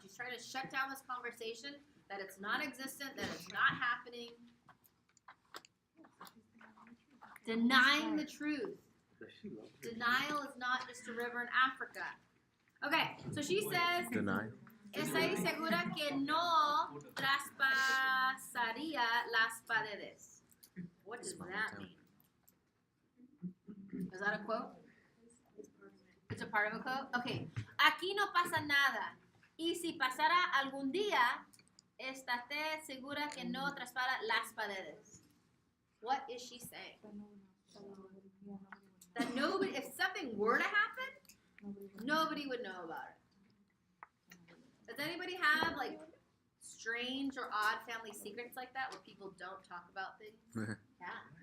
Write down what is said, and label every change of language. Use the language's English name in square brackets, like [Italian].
[English] She's trying to shut down this conversation, that it's non-existent, that it's not happening. Denying the truth. Denial is not just a river in Africa. Okay, so she says, Deny. [Spanish] estoy segura que no traspasaría las paredes. [English] What does that mean? Is that a quote? It's a part of a quote? Okay. [Spanish] Aquí no pasa nada. Y si pasara algún día, estate segura que no traspara las paredes. [English] What is she saying? That nobody, if something were to happen, nobody would know about it. Does anybody have like strange or odd family secrets like that where people don't talk about things? Yeah.